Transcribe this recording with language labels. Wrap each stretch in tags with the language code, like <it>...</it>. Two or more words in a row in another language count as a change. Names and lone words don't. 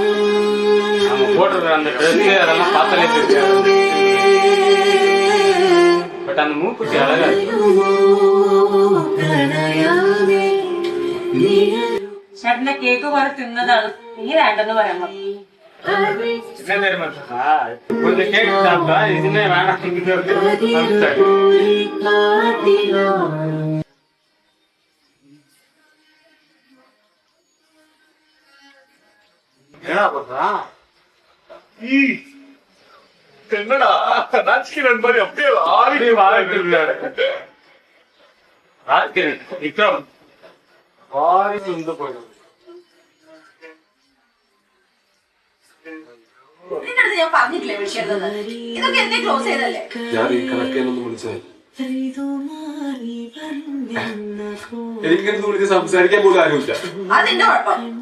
<ta>போட்டிருக்கிற அந்த ட்ரெஸ் அதெல்லாம் பார்த்தாலே தெரியாது. பட் அந்த மூக்குத்தி அழகா</ta> <ml>ചേട്ടന്റെ കേക്ക് കുറെ തിന്നതാണ്. നീ വേണ്ടെന്ന് പറയാൻ പറഞ്ഞു.</ml> <ta>என்ன தெரியுமா, கொஞ்சம் கேக் சாப்பிட்டா இதுமே வேணாம். என்ன பண்றா? என்னடா ராஜ்கிரண் மாதிரி அப்படியே ஆடி வாழ்ந்துட்டு இருக்காரு. ராஜ்கிரண் விக்ரம் வாரி வந்து போயிடும்.</ta> <ml>നിന്റെ അടുത്ത് ഞാൻ പറഞ്ഞിട്ടില്ലേ വിളിക്കരുതെന്ന്? ഇതൊക്കെ എന്നെ ക്ലോസ് ചെയ്തല്ലേ? ഞാൻ ഈ കണക്കേനൊന്നും വിളിച്ചത് എനിക്കെടുത്ത് വിളിച്ച് സംസാരിക്കാൻ പോലും ആരുമില്ല. അത് നിന്റെ കുഴപ്പം.</ml>